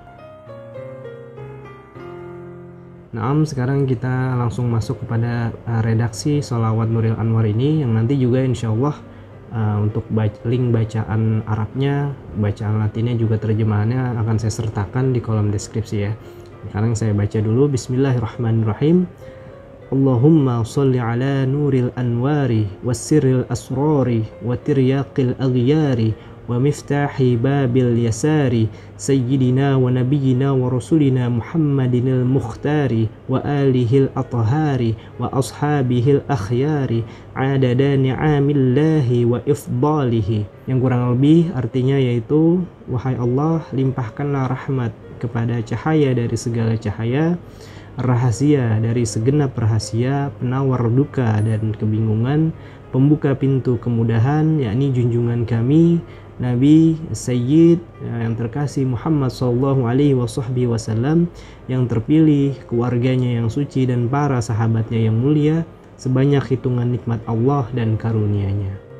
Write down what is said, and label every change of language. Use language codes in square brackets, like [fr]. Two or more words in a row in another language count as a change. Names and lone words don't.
[id] Nah, sekarang kita langsung masuk kepada redaksi sholawat Nuril Anwar ini, yang nanti juga [ar] إن شاء الله [id] untuk link bacaan Arabnya, bacaan Latinnya, juga terjemahannya akan saya sertakan di kolom deskripsi ya. Sekarang saya baca dulu. [ar] بسم الله الرحمن الرحيم. اللهم صل على نور الأنوار والسر الأسرار وترياق الأغيار ومفتاح باب اليسار سيدنا ونبينا ورسولنا محمد المختار وآله الأطهار وأصحابه الأخيار عدد نعم الله وإفضاله. [id] Yang kurang lebih artinya yaitu, wahai Allah, limpahkanlah rahmat kepada cahaya dari segala cahaya, rahasia dari segenap rahasia, penawar duka dan kebingungan, pembuka pintu kemudahan, yakni junjungan kami Nabi Sayyid yang terkasih Muhammad [ar] صلى الله عليه وسلم, [id] yang terpilih, keluarganya yang suci dan para sahabatnya yang mulia, sebanyak hitungan nikmat Allah dan karunia-Nya.